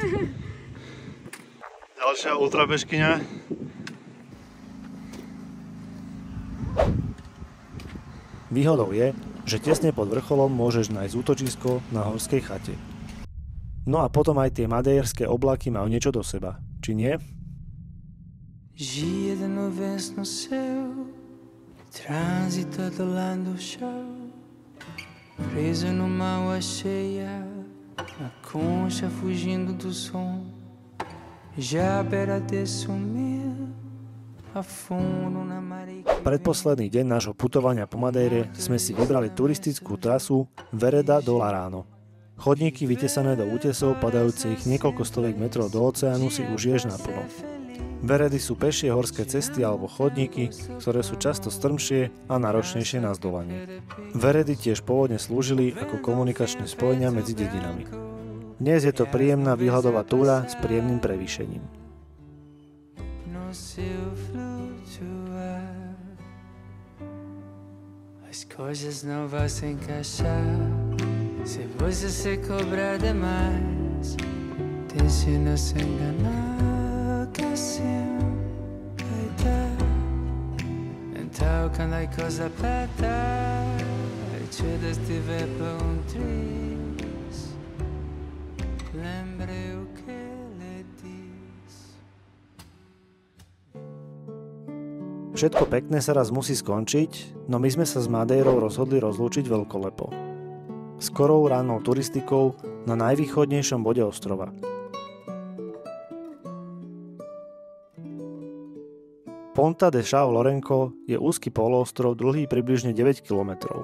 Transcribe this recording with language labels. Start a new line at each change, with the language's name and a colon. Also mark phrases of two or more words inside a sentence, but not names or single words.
Slovak: Ďalšia ultrabežkyňa. Výhodou je, že tesne pod vrcholom môžeš nájsť útočisko na horskej chate. No a potom aj tie madeirské oblaky majú niečo do seba, či nie?
Portuguese: Dia de nuvens no céu, trânsito do lado do chão, preso numa água cheia, a concha fugindo do som, já à beira de sumir.
Slovak: Predposledný deň nášho putovania po Madeire sme si vybrali turistickú trasu Vereda do Larano. Chodníky vytesané do útesov padajúcich niekoľko stoviek metrov do oceánu si užiješ naplno. Veredy sú pešie horské cesty alebo chodníky, ktoré sú často strmšie a náročnejšie na zdolanie. Veredy tiež pôvodne slúžili ako komunikačné spojenia medzi dedinami. Dnes je to príjemná výhľadová túra s príjemným prevýšením.
Portuguese: As coisas não vão se encaixar se você se cobrar demais. Te ensina a se enganar que assim vai dar. Então quando a coisa aperta e te estiver por triste, lembre o que lhe diz.
Slovak: Všetko pekné sa raz musí skončiť, no my sme sa s Madeirou rozhodli rozlúčiť veľkolepo. Skorou rannou turistikou na najvýchodnejšom bode ostrova. Ponta de São Lourenço je úzky poloostrov dlhý približne 9 km.